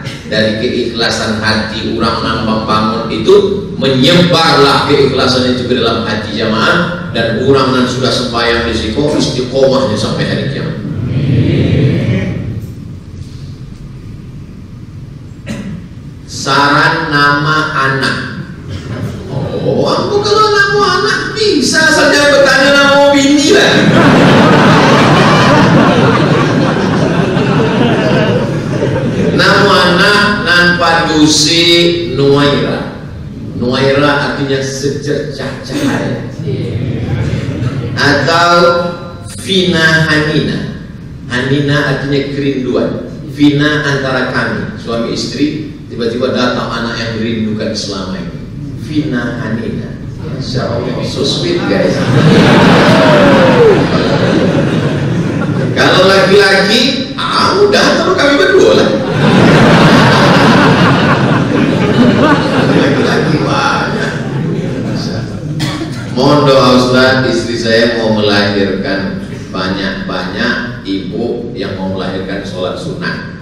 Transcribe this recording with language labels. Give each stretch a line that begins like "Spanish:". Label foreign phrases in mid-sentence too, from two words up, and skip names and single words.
Indonesian: Dari keikhlasan hati orang nambah bangun itu, menyebarlah keikhlasan itu ke dalam hati jamaah, dan orang yang sudah sembahyang di situ istiqomahnya sampai hari kiamat. Saran nama anak. Oh, aku kalau nama anak bisa saja bertanya nama bini lah. Nama anak nan padusi Nuaira. Nuaira artinya secercah cahaya. Atau Vina Hanina. Hanina artinya kerinduan. Vina antara kami, suami istri. Tiba-tiba datang anak yang dirindukan selama ini. Vina Hanina.
Arabic: Masya Allah,
English: so sweet guys.
Indonesian: Kalau laki-laki, udah kalau kami berdua lah. Laki-laki banyak. Mohon doa Ustaz, istri saya mau melahirkan, banyak-banyak ibu yang mau melahirkan sholat sunnah.